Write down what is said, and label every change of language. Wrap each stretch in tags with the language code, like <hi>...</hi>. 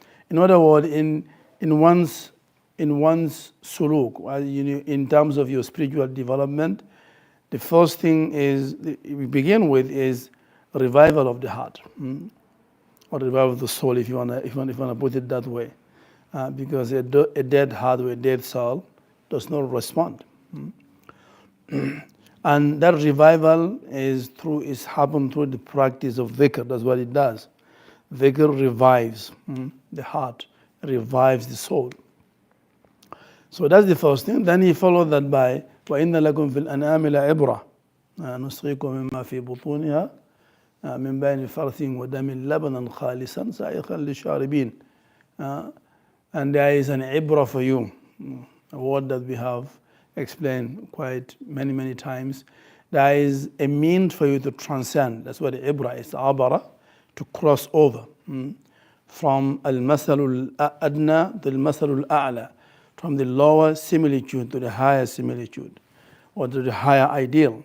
<en>In other words, in one's suluk, in terms of your spiritual development, the first thing we begin with is revival of the heart, or revival of the soul, if you want to put it that way, because a dead heart or a dead soul does not respond, and that revival is happened through the practice of dhikr. That's what it does. Dhikr revives the heart, revives the soul. So that's the first thing. Then he followed that by</en> <ar>وَإِنَّ لَكُمْ فِي الْأَنْعَامِ لَعِبْرَةً نُسْقِيكُم مِّمَّا فِي بُطُونِهَا مِن بَيْنِ فَرْثٍ وَدَمٍ لَبَنًا خَالِصًا سَائِغًا لِلشَّارِبِينَ.</ar> <en>And there is an ibra for you, a word that we have explained quite many times. There is a means for you to transcend. That's what the ibra is, abara, to cross over from al-masalul adna to al-masalul a'la, from the lower similitude to the higher similitude, or to the higher ideal.</en>